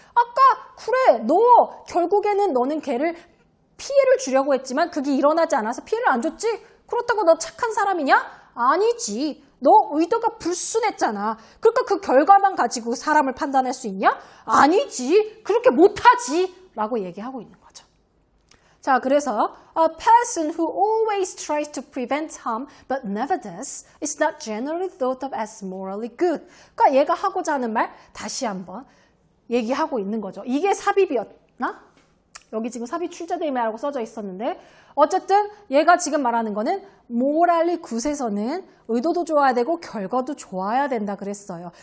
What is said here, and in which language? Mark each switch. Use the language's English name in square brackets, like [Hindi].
[Korean] 아까 그래, 너 결국에는 너는 걔를 피해를 주려고 했지만 그게 일어나지 않아서 피해를 안 줬지? 그렇다고 너 착한 사람이냐? 아니지. 너 의도가 불순했잖아. 그러니까 그 결과만 가지고 사람을 판단할 수 있냐? 아니지. 그렇게 못하지. 라고 얘기하고 있는 거죠. 자, 그래서 [English] a person who always tries to prevent harm but never does is not generally thought of as morally good. [Korean] 그러니까 얘가 하고자 하는 말 다시 한번 얘기하고 있는 거죠. 이게 삽입이었나? 여기 지금 삽입 출제됨이라고 써져 있었는데 어쨌든 얘가 지금 말하는 거는 morally good에서는 의도도 좋아야 되고 결과도 좋아야 된다 그랬어요.